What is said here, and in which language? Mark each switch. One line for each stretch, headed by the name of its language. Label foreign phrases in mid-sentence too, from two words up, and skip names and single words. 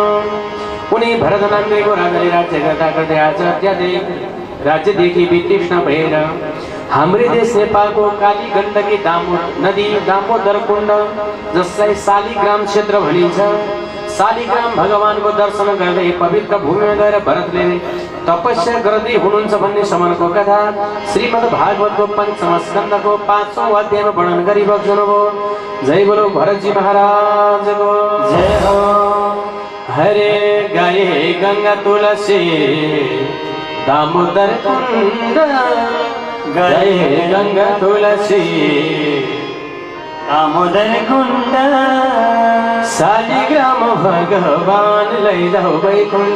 Nepali: उनी भरत नाम गरेको राजाले राज्य गर्दा गर्दै आज अत्याधिक राज्यदेखि वितृष्ण भएर हाम्रै देश नेपालको काली गण्डकी नदी दामोदर कुण्ड जसलाई शालिग्राम क्षेत्र भनिन्छ, शालिग्राम भगवानको दर्शन गर्दै पवित्र भूमिमा गएर भरतले तपस्या गर्दै हुनुहुन्छ भन्ने समानको कथा श्रीमद् भागवतको 5औं स्कन्धको 5औं अध्यायमा वर्णन गरी बक्सनुभयो।
Hindi: जय बोलो
Nepali: भरतजी महाराजको जय हो। हरे गाये गंगा तुलसी दामोदर कुंड, गाये गंगा तुलसी दामोदर कुंड, शालिग्राम भगवान लैजाऊ वैकुंठ।